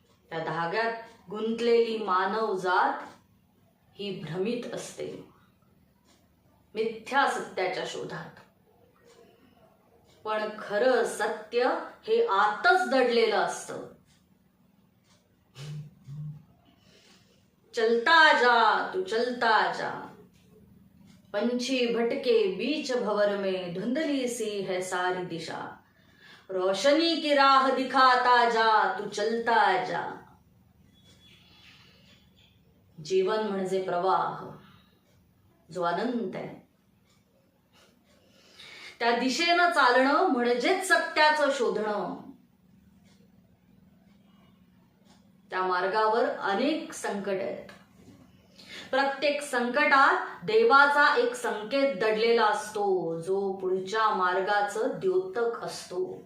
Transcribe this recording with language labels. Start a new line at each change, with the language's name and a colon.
Marathi: त्या धाग्यात गुंतलेली मानव जात ही भ्रमित असते, मिथ्या सत्याच्या शोधात. पण खरं सत्य हे आतच दडलेलं असतं.
Hindi: चलता जा तू चलता जा, पंछी भटके बीच भंवर में, धुंधली सी है सारी दिशा, रोशनी की राह दिखाता जा तू चलता जा.
Marathi: जीवन म्हणजे प्रवाह जो अनंत आहे. त्या दिशेनं चालणं म्हणजेच सत्याचं शोधणं. त्या मार्गावर अनेक संकट आहेत. प्रत्येक संकटात देवाचा एक संकेत दडलेला असतो, जो पुढच्या मार्गाचं द्योतक असतो.